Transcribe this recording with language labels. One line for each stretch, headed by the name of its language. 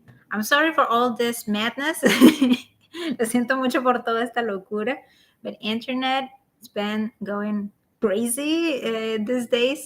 English: I'm sorry for all this madness.
Spanish: Lo siento mucho por toda esta locura.
English: But internet has been going crazy these days.